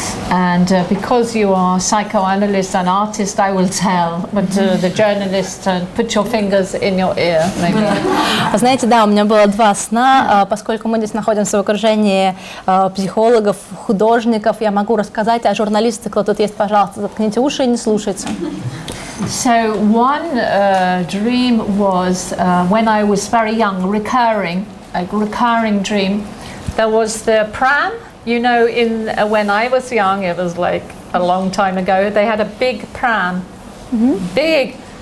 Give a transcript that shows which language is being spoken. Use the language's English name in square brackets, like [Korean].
[English] And because you are a psychoanalyst and artist, I will tell. But the journalist, put your fingers in your ear, maybe. [Russian] Знаете, да, у меня было 2 сна, поскольку мы здесь находимся в окружении психологов, художников, я могу рассказать, а журналисты, кто тут есть, пожалуйста, заткните уши и не слушайте. [English] So one dream was when I was very young, recurring dream. There was the pram. You know, when I was young, it was like a long time ago, they had a big pram, big,